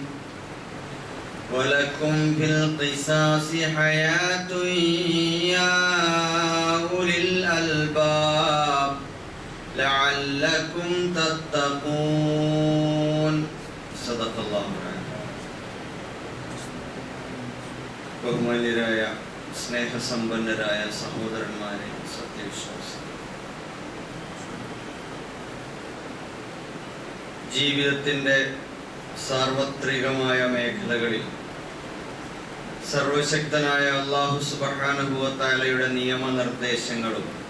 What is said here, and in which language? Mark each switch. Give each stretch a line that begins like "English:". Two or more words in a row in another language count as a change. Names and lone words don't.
Arabic: ولكم في القصاص حياة يا أولي الألباب لعلكم تتقون. صدق الله العظيم.
Malayalam: ബഹുമാന്യരായ സ്നേഹസമ്പന്നരായ സഹോദരന്മാരെ, സത്യവിശ്വാസി, ജീവിതത്തിൻ്റെ സാർവത്രികമായ മേഖലകളിൽ സർവശക്തനായ അല്ലാഹു
Arabic: سبحانه وتعالى
Malayalam: നിയമനിർദ്ദേശങ്ങളും